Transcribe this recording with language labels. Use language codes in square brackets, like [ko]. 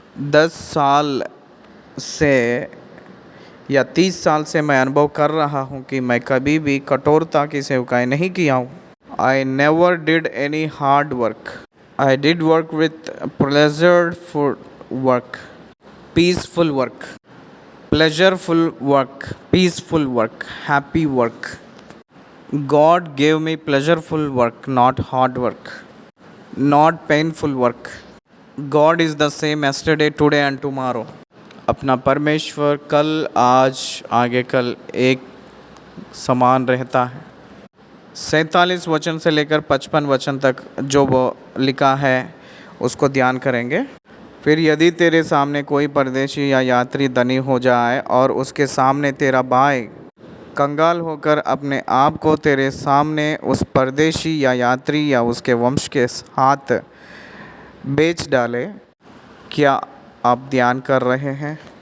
[hi] 10 साल से या 30 साल से मैं अनुभव कर रहा हूँ कि मैं कभी भी कठोरता की सेवकाई नहीं किया हूँ। [en] I never did any hard work. I did work with pleasureful work, peaceful work, pleasureful work, peaceful work, happy work. God gave me pleasureful work, not hard work, not painful work. God is the same yesterday, today and tomorrow. [hi] अपना परमेश्वर कल, आज, आगे कल एक समान रहता है। 47 वचन से लेकर 55 वचन तक जो वो लिखा है उसको ध्यान करेंगे। फिर यदि तेरे सामने कोई परदेशी या यात्री धनी हो जाए और उसके सामने तेरा भाई कंगाल होकर अपने आप को तेरे सामने उस परदेशी या यात्री या उसके वंश के हाथ बेच डाले, क्या आप ध्यान कर रहे हैं?